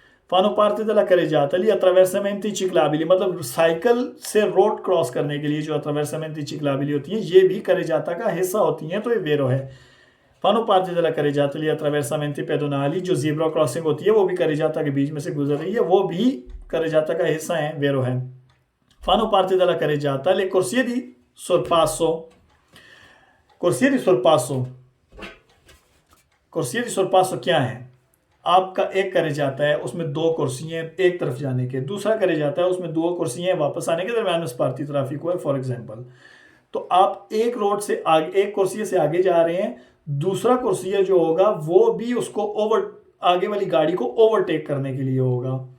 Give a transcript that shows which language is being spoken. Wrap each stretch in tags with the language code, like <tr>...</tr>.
<it>Fanno parte della carreggiata gli attraversamenti ciclabili,</it> <hi>मतलब cycle से road cross करने के लिए जो attraversamenti ciclabili होती हैं, ये भी carreggiata का हिस्सा होती हैं, तो ये वेरो है।</hi> <it>Fanno parte della carreggiata gli attraversamenti pedonali,</it> <hi>जो ज़ीब्रा क्रॉसिंग होती है वो भी carreggiata के बीच में से गुजर रही है, वो भी carreggiata का हिस्सा है, वेरो है।</hi> <it>Fanno parte della carreggiata le corsie di sorpasso, corsie di sorpasso, corsie di sorpasso</it> <hi>क्या है? आपका एक carreggiata है, उसमें 2 कुर्सियाँ एक तरफ जाने के, दूसरा carreggiata है उसमें 2 कुर्सियाँ वापस आने के, दरम्यान में स्पार्टी ट्राफिक हुआ है फॉर एग्जांपल। तो आप एक रोड से आगे, एक कुर्सी से आगे जा रहे हैं, दूसरा कुर्सिया जो होगा वो भी उसको आगे वाली गाड़ी को ओवरटेक करने के लिए होगा।</hi>